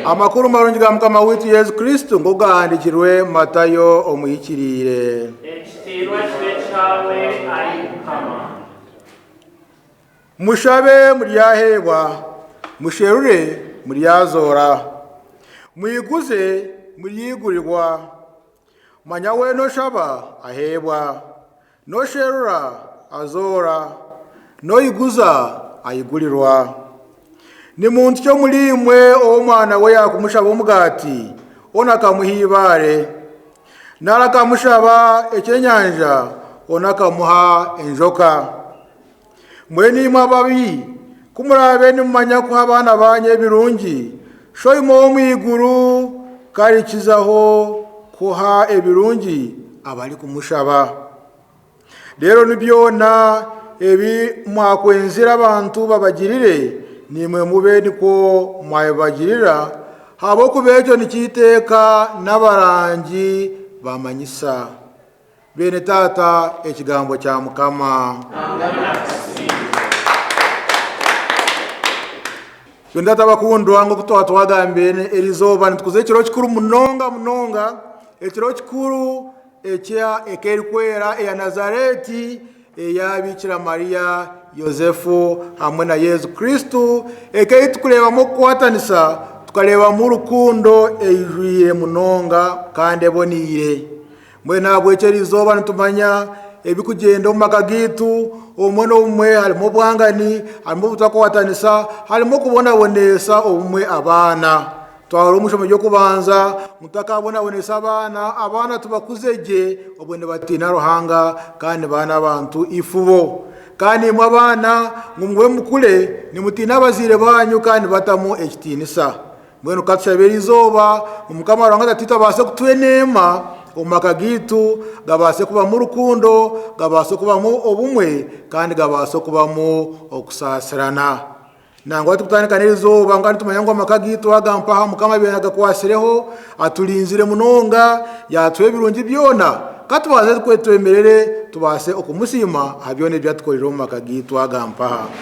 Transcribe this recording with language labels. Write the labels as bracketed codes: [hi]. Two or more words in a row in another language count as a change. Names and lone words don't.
[cgg] Amakuru marungi ga Mukama witu Yesu Kristo ngo gahandikirwe Matayo omuyikirire. Ekitirwa kibe kyawe ayi Mukama. Mushabe muryahebwa, musherure muryazora. Muyiguze muryigurirwa. Manya we no shaba ahebwa, no sherura azora, no iguza ayigurirwa. Ni muntu cyo muri mwe Omwana we yakumushaba umugati ona kamuhibare, nara kamushaba ekenyanja ona kamuha enjoka. Mweni mababi kumurabe ni mumanya ko abana banye birungi shoyimo mwiguru karikizaho kuha ebirungi abali kumushaba. Rero nibyona ebi mwakwenzira abantu babagirire nimwe mube niko mwabagirira habo kubejo nikiteka n'abarangi bamanyisa. Bene tata ekigambo kya Mukama. Yondata bakundwa ngo kutwatwagambene elizoba nitukuze kiro kikuru munonga ekiro kikuru ekya ekerikwera ya Nazareti ya Bikira Maria Yosefu hamwe na Yesu Kristo ekayitukureba mu kwatanisa tukareba mu rukundo eyijwiye munonga kandi ebonire. Mwe nabwo ekerizoba nitumanya ebikugenda mu makagitu omwe n'omwe harimo bwangani harimo butakowatanisa harimo kubonabonesa omwe abana twara omushomo ryo kubanza mutakabonabonesa abana tubakuzeje obwene batina ruhanga kandi bana abantu ifubo kandi mu abana ngumwe mukule ni mutina abazire banyu kandi batamu ekitinisa. Mwenu katushabera izoba Mukama rwanga tatita base kutwenema omakagitu gabase kuba mu rukundo gabase kuba mu obumwe kandi gabase kuba mu okusasirana. Nangwa tukutandika n'izuba ngani tumanya ngo amakagitu agampaha Mukama bena gakwasireho atulinzire munonga yatwe birungi byona katubaze kwetwemerere tubase okumusima abyone byatukorera mu makagitu agampaha.